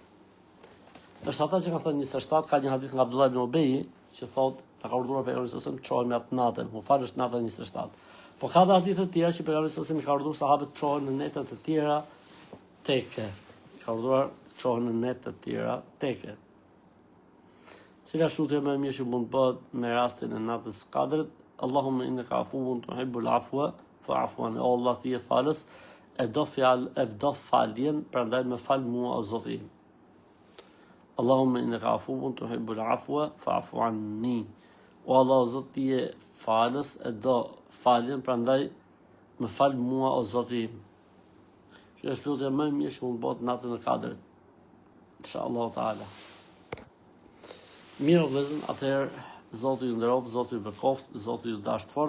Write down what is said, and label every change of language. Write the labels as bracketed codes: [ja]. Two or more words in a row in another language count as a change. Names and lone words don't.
[sq] Është ata që kanë thënë 27, ka një hadith nga Abdullah ibn Ubeji që thotë, ka urdhëruar pejgamberi [ar] صلى الله عليه وسلم [sq] të çohen atë natën, mu falësh nata 27. Po ka dhe hadithe të tjera që pejgamberi [ar] صلى الله عليه وسلم [sq] ka urdhëruar sahabët të çohen në netët të tjera teke. Ka urdhëruar të çohen në netët të tjera teke. Cila shutje më e mirë që mund të bëhet me rastin e natës Kadrit? [ar] اللهم إنك عفو تحب العفو فاعف عني. [sq] O Allah, ti je falës, e do faljen, prandaj më fal mua o Zoti im. [ar] اللهم إنك عفو تحب العفو فاعف عني. [sq] O Allah, o Zot, ti je falës, e do faljen, prandaj më fal mua o Zoti im. Kjo është lutja më e mirë që mund të bëhet natën e Kadrit. [ar] إن شاء الله تعالى. [sq] Mirë vëllezër, atëherë Zoti ju nderoft, Zoti ju bekoft, Zoti ju dashur fort.